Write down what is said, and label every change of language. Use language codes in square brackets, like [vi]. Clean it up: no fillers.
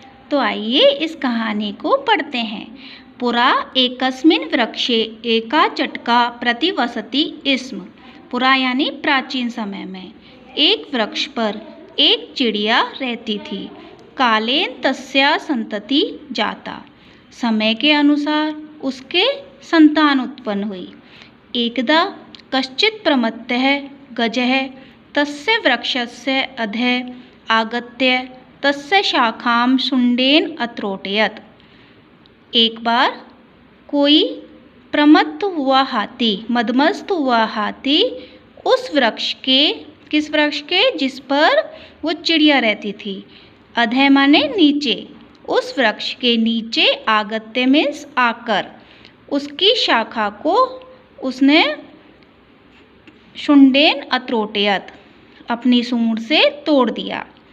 [hi] तो आइए इस कहानी को पढ़ते हैं। [sa] पुरा एकस्मिन् वृक्षे एका चटका प्रतिवसति स्म। [hi] पुरा यानी प्राचीन समय में एक वृक्ष पर एक चिड़िया रहती थी। [sa] कालेन तस्या संतति जाता। [hi] समय के अनुसार उसके संतान उत्पन्न हुई। [sa] एकदा कश्चित् प्रमत्तः गजः तस्य वृक्षस्य अधः आगत्य तस्य शाखां शुण्डेन अत्रोटयत्। [hi] एक बार कोई प्रमत्त हुआ हाथी, मदमस्त हुआ हाथी उस वृक्ष के, किस वृक्ष के, जिस पर वो चिड़िया रहती थी, अधः माने नीचे, उस वृक्ष के नीचे आगत्य मीन्स आकर, उसकी शाखा को उसने [sa] शुण्डेन अत्रोटयत् [hi] अपनी सूंड से तोड़ दिया।